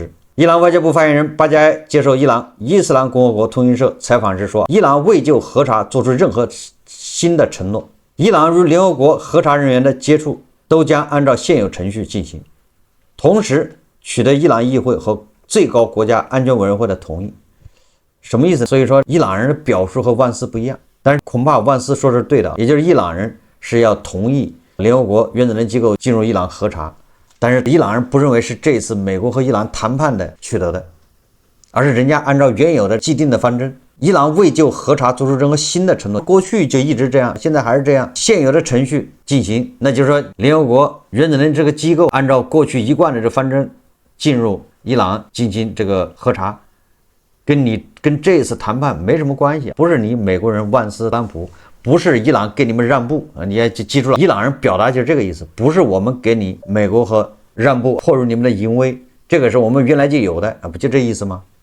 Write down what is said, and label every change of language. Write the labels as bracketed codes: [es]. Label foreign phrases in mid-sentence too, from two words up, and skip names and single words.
[zh] 伊朗外交部發言人巴加埃接受伊朗伊斯蘭共和國通讯社採訪時說，伊朗未就核查做出任何新的承諾，伊朗與聯合國核查人員的接觸都將按照現有程序進行，同時取得伊朗議會和最高國家安全委員會的同意。什麼意思？所以說伊朗人的表述和万斯不一樣，但是恐怕万斯說是對的，也就是伊朗人是要同意联合国原子能機構進入伊朗核查，但是伊朗人不認為是這次美国和伊朗談判的取得的，而是人家按照原有的既定的方針，伊朗未就核查做出任何新的承諾，過去就一直這樣，現在還是這樣，現有的程序進行，那就是說聯合國原子能這個機構按照過去一貫的這方針進入伊朗進行這個核查，跟這次談判沒什麼關係，不是你美國人萬斯特朗普，不是伊朗給你們讓步，你也記住了，伊朗人表達就是這個意思，不是我們給你美國和讓步，迫入你們的淫威，這個是我們原來就有的啊，不就這意思嗎？